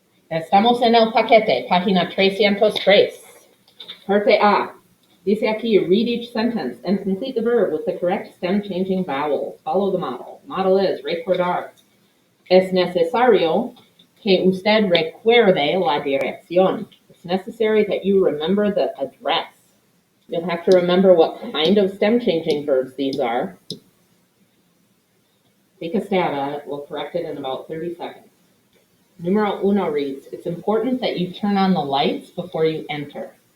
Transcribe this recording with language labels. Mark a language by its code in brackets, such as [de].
[es] Estamos en el paquete, página 303. Parte A. Dice aquí, [en] read each sentence and complete the verb with the correct stem changing vowels. Follow the model. Model is recordar. [es] Es necesario que usted recuerde la dirección. [en] It's necessary that you remember the address. You'll have to remember what kind of stem changing verbs these are. Take a stab at it. We'll correct it in about 30 seconds. Numero 1 reads, it's important that you turn on the lights before you enter.